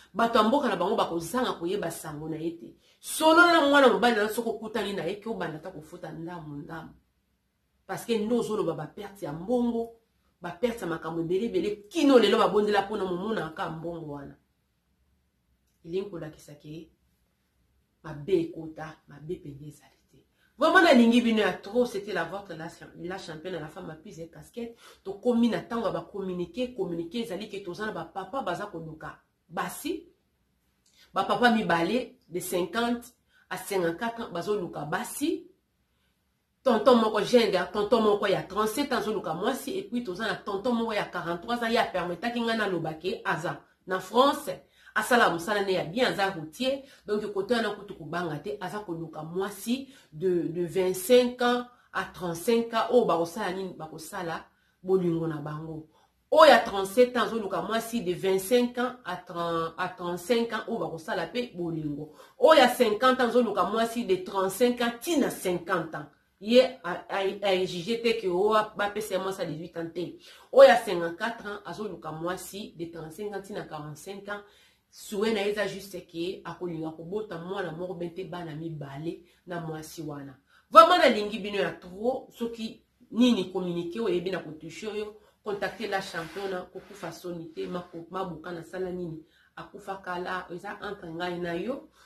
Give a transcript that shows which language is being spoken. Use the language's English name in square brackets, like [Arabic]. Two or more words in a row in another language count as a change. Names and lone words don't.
[Lingala] Bato ya mboka na bango bakozanga koyeba sango na ye te. Solo na mwana mobali na soko kutani na ye, ke obanda ta kofuta ndamu, ndamu. Parce que ndo ozoloba ba perte ya mbongo, ba perte ya makambo ebele, ebele, kino lelo babondela mpona momona aka mbongo wana. Elingi kolakisa ke, mabe ekota, mabe pende ezali te. [French] Vraiment, [Lingala] na lingi bino ya [French] trop, c'était la vôtre, la, la championne, la femme à plusieurs casquettes. [Lingala] To komi na tango ba communiquer, communiquer, ezali ke toza na ba papa baza koluka. Basi, ba papa mibale, [French] de cinquante à cinquante-quatre ans, [Lingala] bazo luka basi. Tonton moko jeune, tonton moko ya [French] trente-sept ans, [Lingala] zo luka mwasi, [French] et puis [Lingala] toza na tonton moko ya [French] quarante-trois ans, [Lingala] ya permetaki nga na lobake, aza na France. Asala musala ne ya bien, aza routier, donc kote wana kutu kubanga te, aza koluka mwasi [French] de, de vingt-cinq ans à trente-cinq ans, [Lingala] oyo bakosala nini? Bakosala bolingo na bango. Oyo ya trente-sept ans, zoluka mwasi [French] de vingt-cinq ans à trente, à trente-cinq ans, [Lingala] oyo bakosala pe bolingo. Oyo ya [French] cinquante ans, [Lingala] zoluka mwasi [French] de trente-cinq ans, [Lingala] tina [French] cinquante ans. [Lingala] Ye a, a, [French] a exigé [Lingala] te ke oyo bapesa mwasi a [French] dix-huit ans [Lingala] te. Oyo ya [French] cinquante-quatre ans, [Lingala] azoluka mwasi [French] de trente-cinq ans, [Lingala] tina [French] quarante-cinq ans. [Lingala] Souhait na ye eza juste ke akolinga kobota mwana moko, bente bana mibale na mwasi wana. Vraiment, na lingi bino ya trop, soki nini communiqué oyebi na kotushe oyo, [French] contactez la championne, [Lingala] kokufa soni te, mako-, mabuka na sala nini, akufa kala, eza entre ngai na yo.